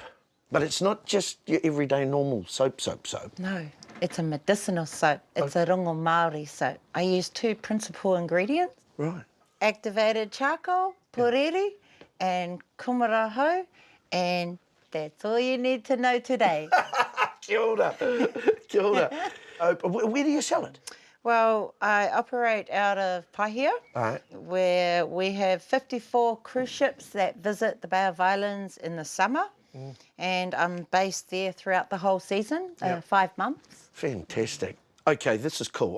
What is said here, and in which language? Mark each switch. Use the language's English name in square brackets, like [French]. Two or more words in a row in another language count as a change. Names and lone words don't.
[English] But it's not just your everyday normal soap. No, it's a medicinal soap. It's a [Māori] rongo Māori [English] soap. I use 2 principal ingredients. Right. Activated charcoal, puriri, and kumaraho, and that's all you need to know today. [Māori] Kia ora. Kia ora. [English] Where do you sell it? Well, I operate out of Paihia, where we have 54 cruise ships that visit the Bay of Islands in the summer, and I'm based there throughout the whole season, 5 months. Fantastic. Okay, this is cool.